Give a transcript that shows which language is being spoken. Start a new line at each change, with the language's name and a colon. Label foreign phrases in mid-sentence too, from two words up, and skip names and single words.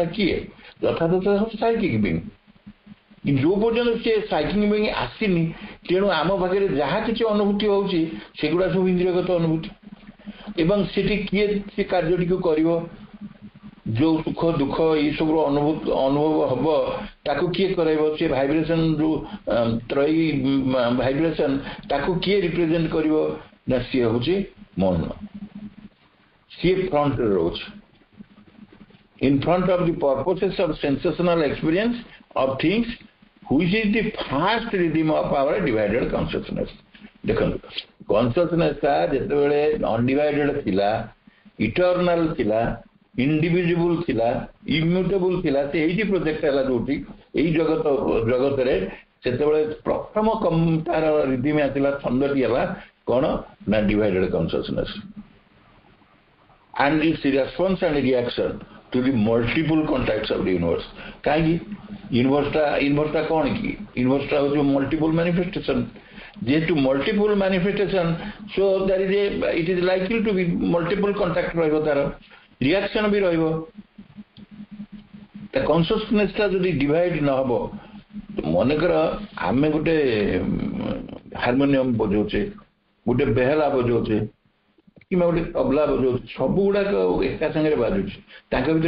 Odia: କିଏ ଯଥାର୍ଥ ସତ୍ତା
English: psychic being
Odia: ଯୋଉ ପର୍ଯ୍ୟନ୍ତ ସେ
English: psychic being
Odia: ଆସିନି ତେଣୁ ଆମ ପାଖରେ ଯାହା କିଛି ଅନୁଭୂତି ହଉଛି ସେଗୁଡା ସବୁ ଇନ୍ଦ୍ରିୟଗତ ଅନୁଭୂତି ଏବଂ ସେଠି କିଏ ସେ କାର୍ଯ୍ୟଟିକୁ କରିବ ଯୋଉ ସୁଖ ଦୁଃଖ ଏଇସବୁର ଅନୁଭବ ହବ ତାକୁ କିଏ କରାଇବ ସେ ଭାଇବ୍ରେସନ ଯୋଉ ତ୍ରୟୀ ଭାଇବ୍ରେସନ ତାକୁ କିଏ ରିପ୍ରେଜେଣ୍ଟ କରିବ ନା ସିଏ ହଉଛି ମନ ସିଏ ଫ୍ରଣ୍ଟରେ ରହୁଛି
English: in front of the purposes of sensational experience of things which is the first rhythm of our divided consciousness
Odia: ଦେଖନ୍ତୁ consciousness ଟା ଯେତେବେଳେ undivided ଥିଲା eternal ଥିଲା indivisible ଥିଲା immutable ଥିଲା ସେ ଏଇଠି ପ୍ରୋଜେକ୍ଟ ହେଲା ଯୋଉଠି ଏଇ ଜଗତରେ ସେତେବେଳେ ପ୍ରଥମ ତାର ରିଦିମ ଆସିଲା ଛନ୍ଦଟି ହେଲା କ'ଣ ନା
English: divided consciousness and its response and reaction to the multiple contacts of the universe
Odia: କାହିଁକି ୟୁନିଭର୍ସଟା କ'ଣ କି ୟୁନିଭର୍ସଟା ହେଉଛି
English: multiple manifestation
Odia: ଯେହେତୁ
English: multiple manifestation so there is it is likely to be multiple contact
Odia: ରହିବ ତାର ରିଆକ୍ସନ ବି ରହିବ ତା କନସିୟସନେସଟା ଯଦି ଡିଭାଇଡ ନ ହବ ମନେକର ଆମେ ଗୋଟେ ହାରମୋନିୟମ ବଜାଉଛେ ଗୋଟେ ବେହେଲା ବଜାଉଛେ କିମ୍ବା ଗୋଟେ ତବଲା ବଜାଉଛି ସବୁ ଗୁଡାକ ଏକା ସାଙ୍ଗରେ ବାଜୁଛି ତାଙ୍କ ଭିତରେ